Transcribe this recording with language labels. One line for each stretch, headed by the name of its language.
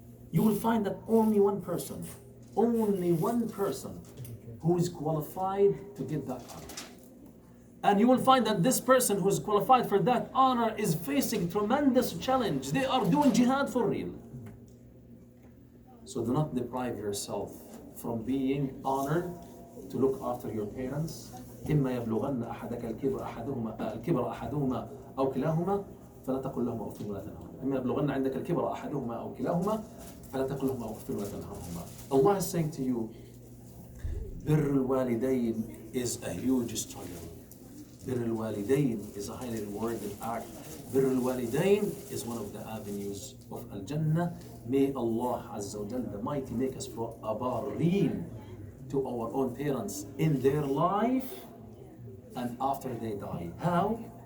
English: You will find that only one person who is qualified to get that honor. And you will find that this person who is qualified for that honor is facing tremendous challenge. They are doing jihad for real. So do not deprive yourself from being honored to look after your parents.
Arabic: إما يبلغن أحدك الكبر أحدهما أو كلاهما فلا تقل لهما أف ولا تنهرهما. إما يبلغن عندك الكبر أحدهما أو كلاهما فلا تقل لهما أف ولا تنهرهما.
English: Allah is saying to you, بر الوالدين is a huge struggle. بر الوالدين is a highly rewarded act. بر الوالدين is one of the avenues of Al-Jannah. May Allah Azza wa Jalla the Mighty make us abareen to our own parents in their life and after they die. How?